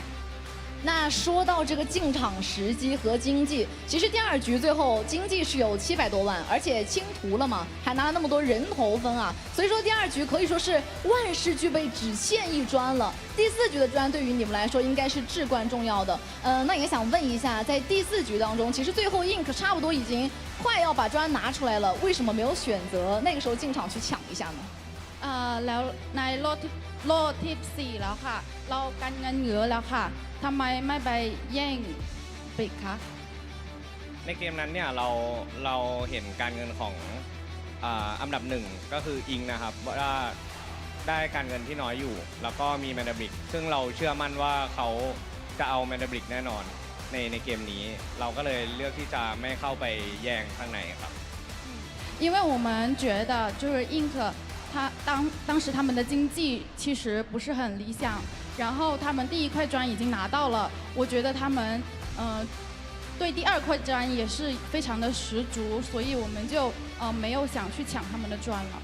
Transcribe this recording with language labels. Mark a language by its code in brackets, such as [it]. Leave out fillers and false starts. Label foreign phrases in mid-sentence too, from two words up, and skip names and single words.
[zh] 那说到这个进场时机和经济，其实第2局最后经济是有700多万，而且清图了嘛，还拿了那么多人头分啊，所以说第2局可以说是万事俱备，只欠一砖了。第4局的砖对于你们来说应该是至关重要的。那也想问一下，在第4局当中，其实最后 INC 差不多已经快要把砖拿出来了，为什么没有选择那个时候进场去抢一下呢？ [th] แล้วในโลที่4แล้วค่ะเรากันเงินเหลือแล้วค่ะทำไมไม่ไปแย่งปิกคะ ในเกมนั้นเนี่ยเราเห็นการเงินของอันดับ1ก็คืออิงนะครับว่าได้การเงินที่น้อยอยู่แล้วก็มีแมนดาบริกซึ่งเราเชื่อมั่นว่าเขาจะเอาแมนดาบริกแน่นอนในเกมนี้เราก็เลยเลือกที่จะไม่เข้าไปแย่งข้างในครับ [zh] 因为我们觉得就是 INC 当时他们的经济其实不是很理想，然后他们第1块砖已经拿到了，我觉得他们对第2块砖也是非常的十足，所以我们就没有想去抢他们的砖了。